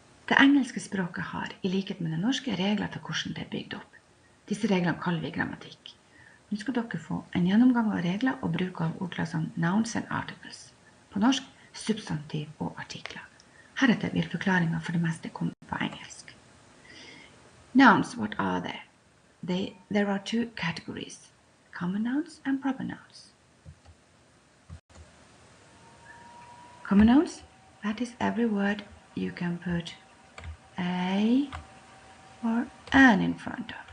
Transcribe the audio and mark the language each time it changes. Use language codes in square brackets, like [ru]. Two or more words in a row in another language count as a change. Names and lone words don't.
[no] Det engelske språket har, I likhet med det norske, regler til hvordan det bygd opp. Disse reglene kaller vi grammatikk. Nå skal dere få en gjennomgang av regler og bruk av ordklassene [en] nouns and articles. [no] På norsk, substantiv og artikler. Heretter vil forklaringen for det meste komme på engelsk. [en] Nouns, what are they? There are two categories, common nouns and proper nouns. Common nouns, that is every word you can put a or an in front of.